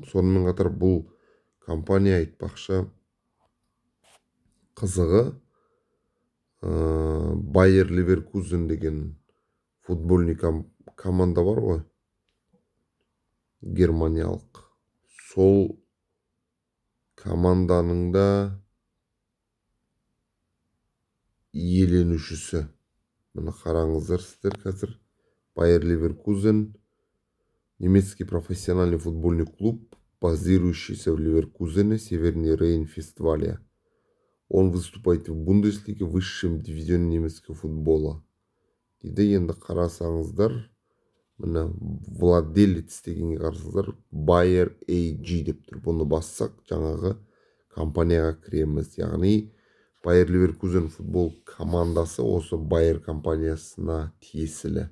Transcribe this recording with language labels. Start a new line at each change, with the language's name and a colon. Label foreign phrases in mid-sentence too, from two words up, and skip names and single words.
Kazakh: Сонымен қатар бұл компания айтпақшы қызығы Bayer Leverkusen деген
Russian: футбольный команда
Kazakh: бар ғой, германиялық. Сол команданың да иеленушісі. Мына қараңыздар сіздер қазір.
Russian: Bayer Leverkusen, немецкий профессиональный футбольный клуб, базирующийся в Ливеркузене, Северный Рейн-Вестфалия. Он выступает в Бундеслиге, высшем дивизионе немецкого футбола.
Kazakh: Дейді, енді қарасаңыздар, міне владелец дегенге қарасаңыздар, Bayer AG деп тұр. Бұны бассақ, жаңағы компанияға кіреміз. Яғни Bayer Leverkusen футбол командасы осы Bayer компаниясына тиесілі.